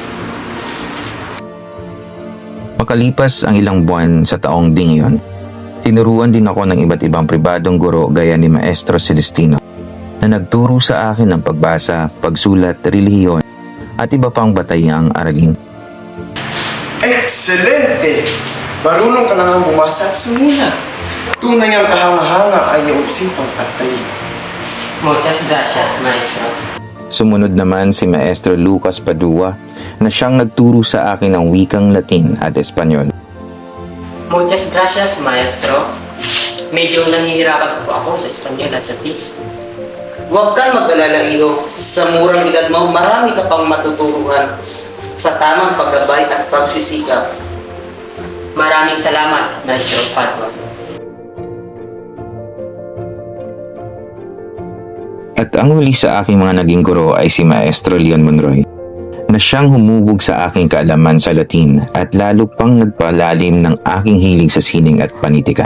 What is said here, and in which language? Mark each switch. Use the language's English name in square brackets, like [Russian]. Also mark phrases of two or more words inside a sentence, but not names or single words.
[Filipino] Makalipas ang ilang buwan sa taong ding iyon, tinuruan din ako ng iba't ibang pribadong guro gaya ni Maestro Celestino na nagturo sa akin ng pagbasa, pagsulat, relihiyon at iba pang batayang aralin. Excelente! Marunong ka na nga bumasa at sumulat. Tunay ang kahanga-hanga ay iyong isipang at talino. [Spanish] Muchas gracias, maestro. [Filipino] Sumunod naman si Maestro Lucas Padua na siyang nagturo sa akin ng wikang Latin at Espanyol. [Spanish] Muchas gracias, maestro. [Filipino] Medyo nahihirapan po ako sa Espanyol at Latin. Huwag kang mag-alala, iho. Sa murang edad mo, marami ka pang matuturuan sa tamang paggabay at pagsisikap. Maraming salamat, Maestro Padua. At ang huli sa aking mga naging guro ay si Maestro Leon Monroy, na siyang humubog sa aking kaalaman sa Latin at lalo pang nagpalalim ng aking hilig sa sining at panitikan.